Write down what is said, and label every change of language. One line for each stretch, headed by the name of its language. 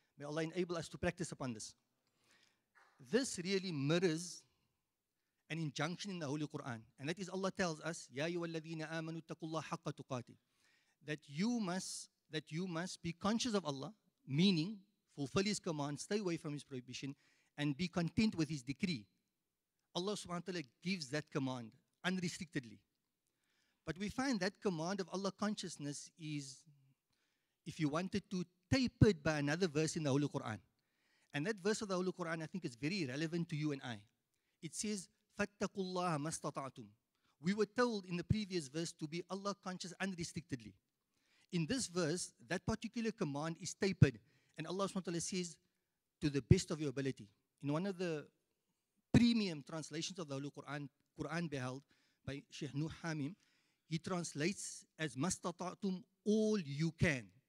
English: May Allah enable us to practice upon this. This really mirrors an injunction in the Holy Quran, and that is Allah tells us,
Arabic: Ya ayyuhalladhina amanu taqullaha haqqa tuqatih,
English: that you must be conscious of Allah, meaning fulfill His command, stay away from His prohibition, and be content with His decree. Allah subhanahu wa ta'ala gives that command unrestrictedly. But we find that command of Allah consciousness is, if you wanted to, tapered by another verse in the Holy Quran. And that verse of the Holy Quran, I think, is very relevant to you and I. It says,
Arabic: فَاتَّقُوا اللَّهَ مَا اسْتَطَعْتُمْ.
English: We were told in the previous verse to be Allah conscious unrestrictedly. In this verse, that particular command is tapered, and Allah subhanahu wa ta'ala says, to the best of your ability. In one of the premium translations of the Holy Quran, Quran Beheld, by Sheikh Nuh Hamim, he translates as mastata'tum, all you can.